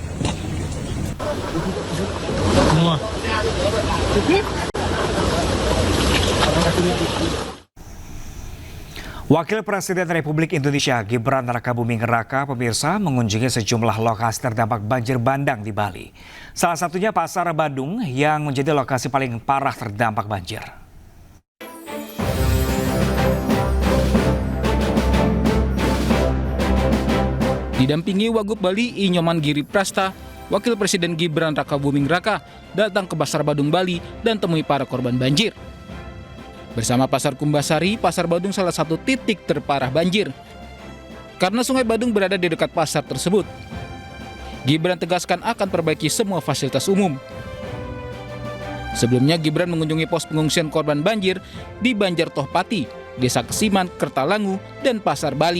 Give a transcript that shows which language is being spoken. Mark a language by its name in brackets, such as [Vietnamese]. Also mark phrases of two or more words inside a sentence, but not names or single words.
[Indonesian] Wakil Presiden Republik Indonesia Gibran Rakabuming Raka, pemirsa, mengunjungi sejumlah lokasi terdampak banjir bandang di Bali. Salah satunya Pasar Badung yang menjadi lokasi paling parah terdampak banjir. Didampingi Wagub Bali I Nyoman Giri Prasta, Wakil Presiden Gibran Rakabuming Raka datang ke Pasar Badung Bali dan temui para korban banjir. Bersama Pasar Kumbasari, Pasar Badung salah satu titik terparah banjir. Karena Sungai Badung berada di dekat pasar tersebut. Gibran tegaskan akan perbaiki semua fasilitas umum. Sebelumnya Gibran mengunjungi pos pengungsian korban banjir di Banjar Tohpati, Desa Kesiman, Kertalangu, dan Pasar Bali.